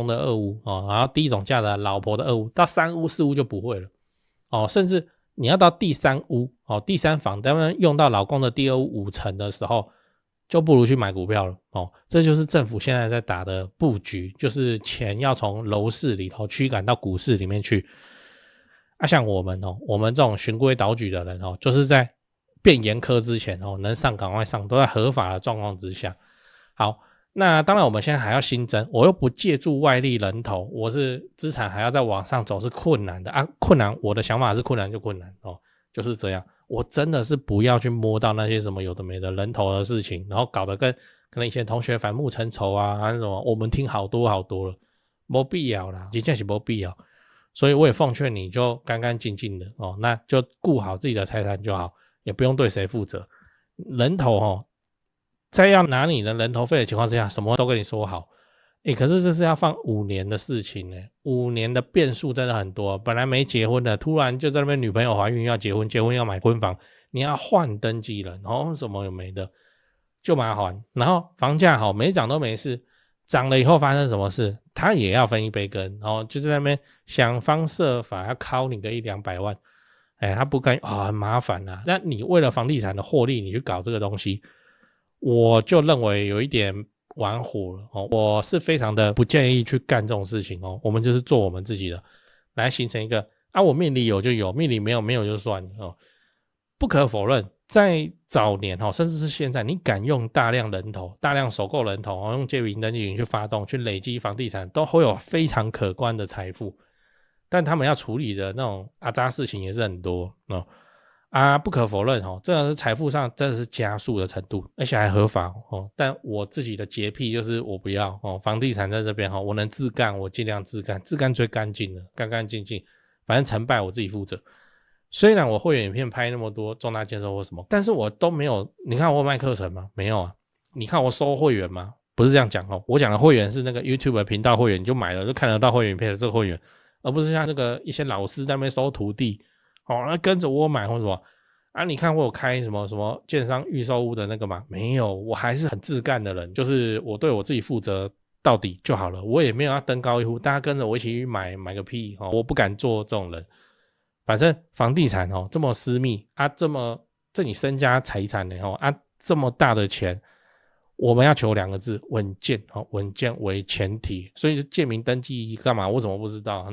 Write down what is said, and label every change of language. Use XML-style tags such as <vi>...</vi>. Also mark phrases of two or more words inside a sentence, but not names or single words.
<zh>的二屋然後低總價的老婆的二屋，到3屋4屋就不會了甚至你要到第3屋第3房当然用到老公的第2屋5成的時候，就不如去買股票了這就是政府現在在打的布局，就是錢要從樓市裡頭驅趕到股市裡面去像我們這種循規蹈矩的人就是在變嚴苛之前能上趕快上，都在合法的狀況之下。好，那當然我們現在還要新增，我又不借助外力人頭，我是資產還要再往上走是困難的啊，困難，我的想法是困難就困难哦，就是這樣。我真的是不要去摸到那些什麼有的没的人頭的事情，然后搞得跟可能以前同學反目成仇啊，還是什麼，我們聽好多好多了，沒必要啦，真的是沒必要。所以我也奉勸你就乾乾淨淨的哦，那就顧好自己的財產就好，也不用對誰負責。人頭哦，在要拿你的人頭費的情況之下，什麼都跟你說好。可是這是要放5年的事情，5年的變數真的很多。本來沒結婚的，突然就在那邊女朋友懷孕要結婚，結婚要買婚房，你要換登記人，然後什麼有沒的，就麻煩。然後房價好沒漲都沒事，漲了以後發生什麼事，他也要分一杯羹，然後就在那邊想方設法要敲你個100-200萬，他不幹很麻煩啊。那你為了房地產的獲利，你去搞這個東西，我就認為有一點玩火了哦，我是非常的不建議去幹這種事情哦。我們就是做我們自己的，來形成一個我命裡有就有，命裡没有就算了哦。不可否認，在早年甚至是現在，你敢用大量人头、大量首購人头用借名登记去發動、去累積房地產，都會有非常可觀的財富。但他們要處理的那種雜事情也是很多哦。不可否認這個是財富上真的是加速的程度，而且還合法但我自己的潔癖就是我不要房地產在這邊我能自幹我盡量自幹，自幹最乾淨了，乾乾淨淨，反正成敗我自己負責。雖然我會員影片拍那麼多重大建設或什麼，但是我都沒有，你看我有賣課程嗎？沒有啊。你看我收會員嗎？不是這樣講我講的會員是那個 YouTube 頻道會員，你就買了就看得到會員影片的這個會員，而不是像那個一些老師在那邊收徒弟那跟着我買或什麼你看我有開什麼建商預售屋的那個嗎？沒有，我還是很自幹的人，就是我對我自己負責到底就好了，我也沒有要登高一呼，大家跟着我一起去買個屁我不敢做這種人。反正房地產這麼私密這你身家財產這麼大的錢，我們要求2個字，穩健穩健為前提。所以借名登記幹嘛？我怎麼不知道？</zh>